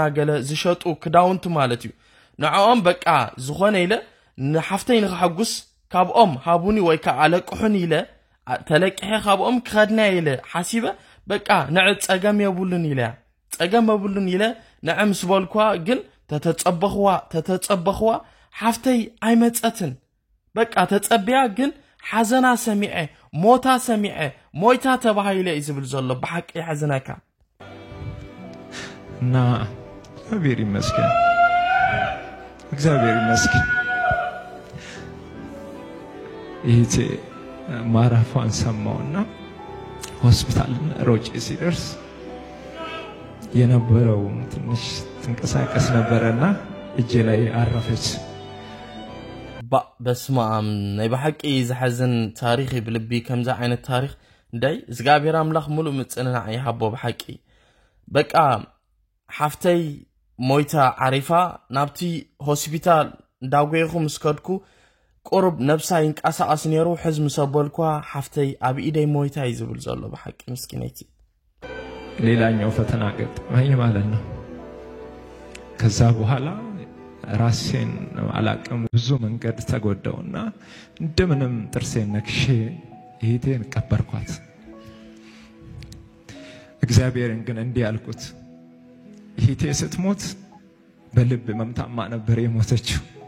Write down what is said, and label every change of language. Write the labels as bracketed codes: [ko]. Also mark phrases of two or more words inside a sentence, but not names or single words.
[ti] ገለ ዝሸጡ ክዳውንቲ ማለት እዩ ንዓኦም በቃ ዝኾነ ኢለ ንሓፍተይ ንኽሐጉስ ካብኦም ሃቡኒ ወይ ከአለቅሑን ኢለ ተለቅሐ ካብኦም ክኸድና ኢለ ሓሲበ በቃ ንዕ ጸገም የቡልን ኢለ ንዕም ስበልኳ ግን ተተጸበኽዋ ሓፍተይ ኣይመጸትን በቃ ተጸብያ ግን ሓዘና ሰሚዐ ሞታ ሰሚዐ ሞይታ ተባሂለ ይዝብል ዘሎ በሐቂ ሓዘናካ [am] እና እግዚአብሔር ይመስገን ይሄ ማራፋን ሰማውና ሆስፒታል ሮጬ ሲደርስ የነበረው ትንሽ ትንቀሳቀስ ነበርና እጄ ላይ አረፈች [ti] በስማም ናይ በሐቂ ዝሐዝን ታሪኽ ብልቢ ከምዛ ዓይነት ታሪኽ እንዳይ እግዚአብሔር አምላኽ ሙሉ ምጽንና ይሃቦ በሐቂ በቃ ሓፍተይ ሞይታ ዓሪፋ ናብቲ ሆስፒታል እንዳጎይኹም ስከድኩ ቁርብ ነብሳ ይንቃሳቀስ ነይሩ ሕዝም ሰበልኳ ሓፍተይ ኣብ ኢደይ ሞይታ ይዝብል ዘሎ በሐቂ ምስኪነይቲ [am] ሌላኛው ፈተና ገጠመኝ ማለት ነው ከዛ በኋላ ራሴን አላቀም ብዙ መንገድ ተጎዳውና እንደምንም ጥርሴን ነክሼ ይሄን ቀበርኳት እግዚአብሔርን ግን እንዲህ አልኩት ይሄ ስትሞት በልብ መምታማ ነበር የሞተችው